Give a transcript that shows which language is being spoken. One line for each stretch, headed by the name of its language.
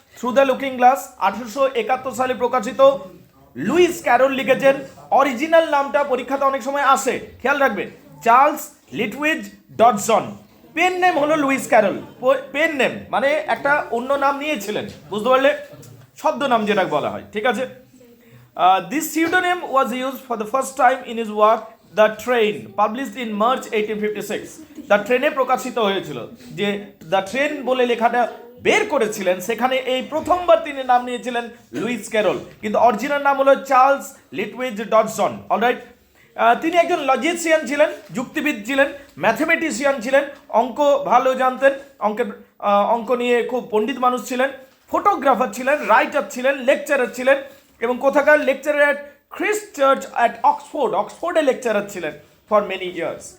Bangla: Through the Looking Glass 1871 সালে প্রকাশিত Luis Carroll লিখেছেন। অরিজিনাল নামটা পরীক্ষাতে অনেক সময় আসে, খেয়াল রাখবে, চার্লস লিটউইজ ডডসন। পেন নেম হলো লুইস ক্যারল। পেন নেম মানে একটা অন্য নাম নিয়েছিলেন, বুঝতে পারলে, ছদ্মনাম যেটা বলা হয়, ঠিক আছে।
English: This pseudonym was used for the first time in his work The Train, published in March 1856.
Bangla: The ট্রেনে প্রকাশিত হয়েছিল, যে দ্য ট্রেন বলে লেখাটা বের করেছিলেন, সেখানে এই প্রথমবার তিনি নাম নিয়েছিলেন লুইস ক্যারল, কিন্তু অরিজিনাল নাম হলো চার্লস লিটউইজ ডডসন। অলরাইট, তিনি একজন লজিশিয়ান ছিলেন, যুক্তিবিদ ছিলেন, ম্যাথমেটিশিয়ান ছিলেন, অঙ্ক ভালো জানতেন, অঙ্ক নিয়ে খুব পণ্ডিত মানুষ ছিলেন, ফটোগ্রাফার ছিলেন, রাইটার ছিলেন, লেকচারার ছিলেন, এবং কোথাকার lecturer at Christ church at অক্সফোর্ডে lecturer ছিলেন
English: For many years.